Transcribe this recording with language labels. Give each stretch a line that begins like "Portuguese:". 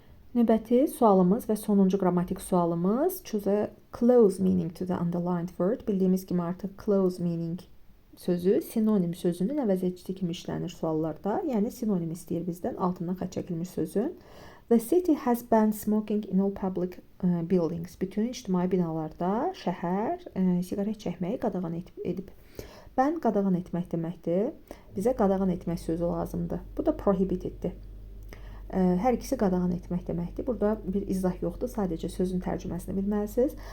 Azerbaijani: Növbəti sualımız və sonuncu qrammatik sualımız.
English: Choose a close meaning to the underlined word.
Azerbaijani: Bildiyimiz kimi artıq close meaning sözü sinonim sözünün əvəzedici kimi işlənir suallarda. Yəni sinonim istəyir bizdən altından xətt çəkilmiş sözün.
English: The city has banned smoking in all public buildings.
Azerbaijani: Bütün ictimai binalarda şəhər siqaret çəkməyi qadağan edib. Ban qadağan etmək deməkdir. Bizə qadağan etmək sözü lazımdır. Bu da prohibiteddir. Hər ikisi qadağan etmək deməkdir. Burada bir izah yoxdur, sadəcə sözün tərcüməsini bilməlisiniz.